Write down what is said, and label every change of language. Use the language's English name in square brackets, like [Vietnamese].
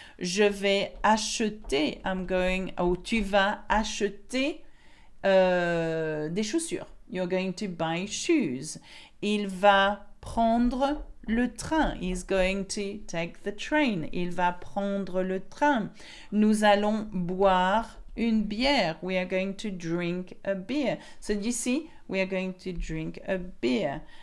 [French] Je vais acheter, tu vas acheter des chaussures. [English] You're going to buy shoes. [French] Il va prendre le train. [English] He's going to take the train. [French] Il va prendre le train. Nous allons boire une bière. [English] We are going to drink a beer. So you see, we are going to drink a beer.